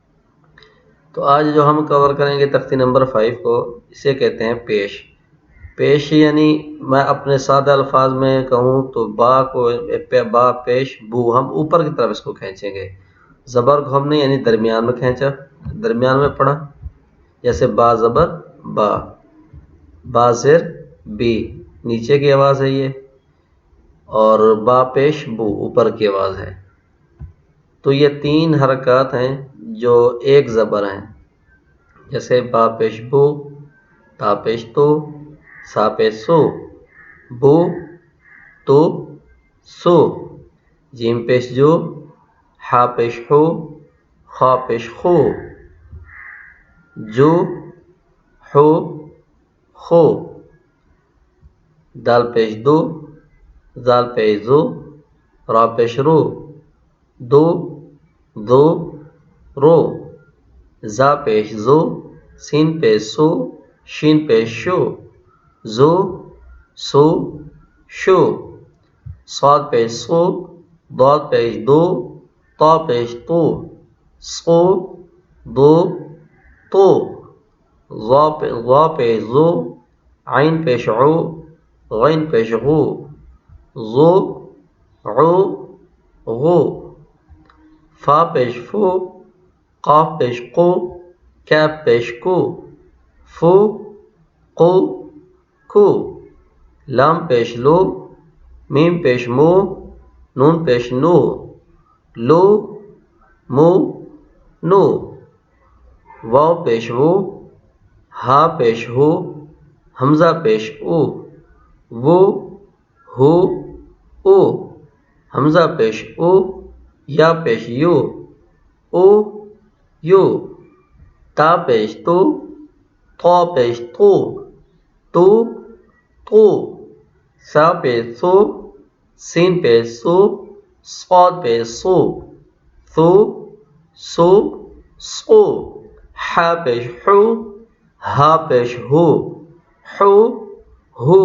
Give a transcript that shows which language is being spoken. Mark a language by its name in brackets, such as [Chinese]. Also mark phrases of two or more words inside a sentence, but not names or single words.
[Urdu] تو آج جو ہم کور کریں گے تختی نمبر 5 کو، اسے کہتے ہیں پیش۔ پیش یعنی میں اپنے سادہ الفاظ میں کہوں تو با پیش بو، ہم اوپر کی طرف اس کو کھینچیں گے۔ زبر کو ہم نے یعنی درمیان میں کھینچا، درمیان میں پڑھا، جیسے با زبر با، با زیر بی، نیچے کی آواز ہے یہ، اور با پیش بو، اوپر کی آواز ہے۔ تو یہ 3 حرکات ہیں جو ایک زبر ہیں، جیسے با پیش بو، تا پیش تو، سا پیش سو، بو تو سو، جیم پیش جو، ہا پیش ہو، خا پیش خو، جو ہو خو، دال پیش دو، زال پیش زو، را پیش رو، دو دو رو، زا پیش زو، سین پیش سو، شین پیش شو، زو سو شو، صاد پیش سو، ضاد پیش دو، طا پیش تو، سو دو تو، ضا پیش زو، عین پیش عو، غین پیش غو، غو عو غو، فا پیش فو، قاف پیش قو، کیف پیش کو، فو قو کو، لام پیش لو، میم پیش مو، نون پیش نو، لو مو نو، واو پیش وو، ہا پیش ہو، حمزہ پیش او، وہ ہو او، حمزہ پیش او، یا پیش یو، او یو، تا پیش تو، طا پیش تو، تو تو، سا پیش سو، سین پیش سو، صاد پیش سو، سو سو سو، ہا پیش ہو، ہا پیش ہو، ہو ہو،